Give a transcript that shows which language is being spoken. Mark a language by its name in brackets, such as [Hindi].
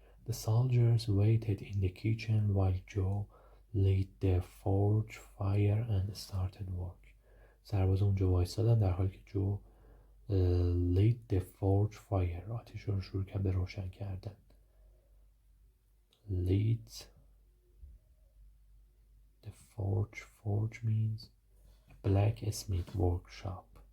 [English] The soldiers waited in the kitchen while Joe lit the forge fire and started work. [Persian] سرباز اونجا وایسادن در حالی که جو [English] lit the forge fire [Persian] آتش رو شروع کرد به روشن کردن. [English] lit the forge means a blacksmith workshop.